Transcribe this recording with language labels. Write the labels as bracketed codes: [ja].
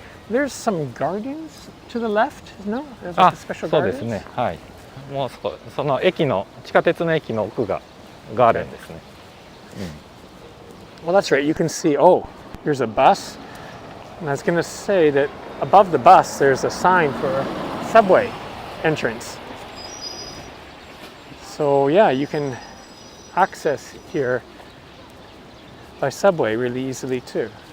[en] There's some gardens to the left, no? There's like a special [ja] そうで [en] gardens. [ja] すね。はい。もうその駅の地下鉄の駅の奥がガーデンですね。 [en] Well, that's right. You can see, oh, here's a bus. And I was going to say that above the bus, there's a sign for a subway entrance. So, yeah, you can access here by subway really easily, too.